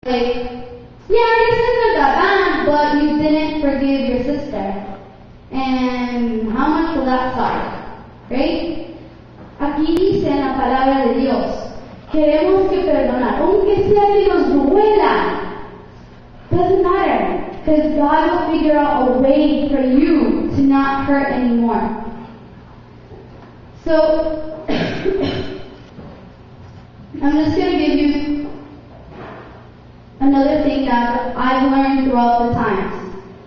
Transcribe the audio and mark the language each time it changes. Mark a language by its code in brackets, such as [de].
[en] Like, yeah, your sister's not bad, but you didn't forgive your sister. And how much will that start? Right? [es] Aquí dice en la palabra de Dios, queremos que perdonar, aunque sea que nos duela. [en] Doesn't matter, because God will figure out a way for you to not hurt anymore. So, I'm just going to give you another thing that I've learned throughout the times.